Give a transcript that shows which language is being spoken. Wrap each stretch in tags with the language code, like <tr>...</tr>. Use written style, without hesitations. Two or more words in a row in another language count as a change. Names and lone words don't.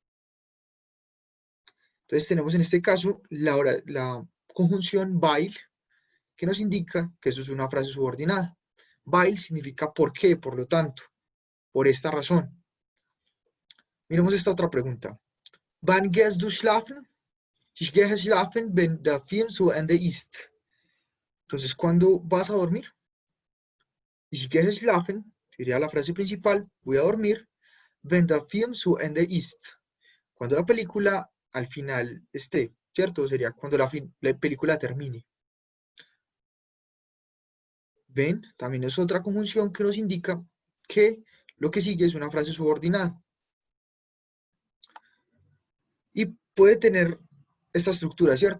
<es>Entonces tenemos en este caso la conjunción while, que nos indica que eso es una frase subordinada. While significa por qué, por lo tanto, por esta razón. Miremos esta otra pregunta.</es> <de>Wann gehst du schlafen? Ich gehe schlafen, wenn der Film zu Ende ist.</de> <es>Entonces, ¿cuándo vas a dormir?</es> <de>Ich gehe schlafen,</de> <es>sería la frase principal, voy a dormir,</es> <de>wenn der Film zu Ende ist.</de> <es>Cuando la película al final esté, ¿cierto? Sería cuando la película termine. Ven, también es otra conjunción que nos indica que lo que sigue es una frase subordinada. Y puede tener esta estructura, ¿cierto?</es>